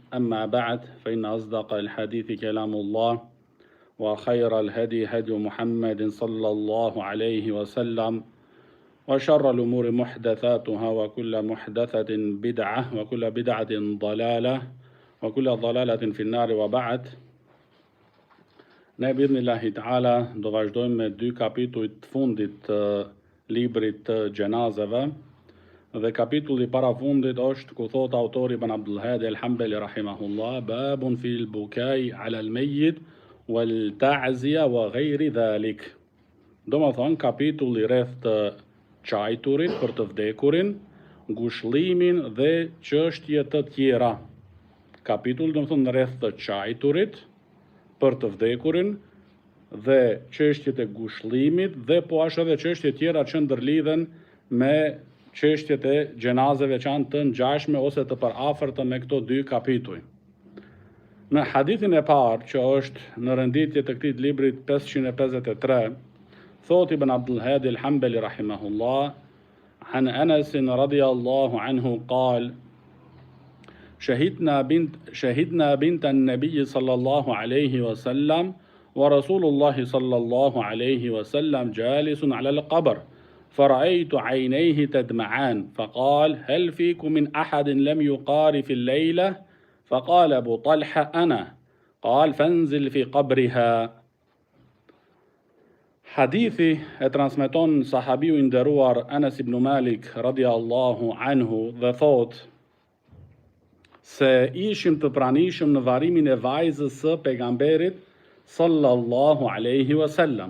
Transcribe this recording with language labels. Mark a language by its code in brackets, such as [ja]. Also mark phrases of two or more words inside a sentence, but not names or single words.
[ar] أما بعد، فإن أصدق الحديث كلام الله، وخير الهدي هدي محمد صلى الله عليه وسلم، وشر الأمور محدثاتها، وكل محدثة بدعة، وكل بدعة ضلالة، وكل ضلالة في النار. وبعد. [sq] Ne [ar] بإذن الله تعالى [sq] do vazhdojmë me 2 kapitujt të fundit të librit të gjenazeve, dhe kapitulli para fundit është ku thot autori Ibn Abdul Hadi al-Hanbali rahimahullah: [ar] باب في البكاء على الميت والتعزية وغير ذلك. [sq] Do më thonë kapitulli rreth të çajturit për të vdekurin, ngushëllimin dhe çështje të tjera. Kapitulli do më thonë rreth të çajturit për të vdekurin dhe çështjet e ngushëllimit, dhe po ashtu edhe çështje tjera që ndërlidhen me çështjet e gjenazeve që janë të ngjashme ose të përafërta me këto 2 kapituj. Në hadithin e parë, që është në renditje të këtij libri 553, thot Ibn Abdul Hadi al-Hanbali rahimahullah: [ar] عن أنس رضي الله عنه قال: شهدنا بنت النبي صلى الله عليه وسلم ورسول الله صلى الله عليه وسلم جالس على القبر، فرأيت عينيه تدمعان، فقال: هل فيكم من أحد لم يقارف الليلة؟ فقال أبو طلحة: أنا. قال: فانزل في قبرها. [sq] Hadithi e transmeton sahabiu i nderuar Anas ibn Malik [ar] رضي الله عنه [sq] dhe thot se ishim të pranishëm në varimin e vajzës së pejgamberit [ar] صلى الله عليه وسلم.